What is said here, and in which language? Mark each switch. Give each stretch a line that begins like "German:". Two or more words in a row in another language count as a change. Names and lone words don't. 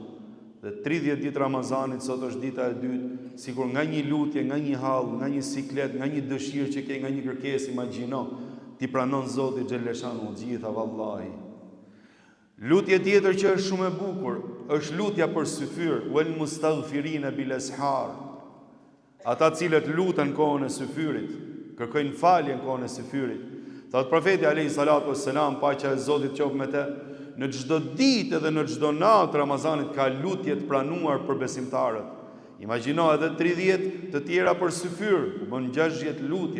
Albanian: Dhe 30 ditë Ramazanit, sot është dita e dytë, sikur nga një lutje, nga një hall, nga një siklet, nga një dëshirë që ke, nga një kërkesë, imagjino, ti pranon Zoti xhaleshanuhu gjitha vallahi. Lutje tjetër që është shumë e bukur, është lutja për syfyr,
Arabic: والمستغفرين بالأسحار.
Albanian: Ata cilët lutën kohën e syfyrit, kërkojnë falje në kohën e syfyrit. Thot profeti
Arabic: عليه الصلاة والسلام,
Albanian: paqja e Zotit qoftë me të, në çdo ditë dhe në çdo natë Ramazanit ka lutje të pranuar për besimtarët. Imagjino edhe 30 të tjera për syfyr, bën 60 lutje.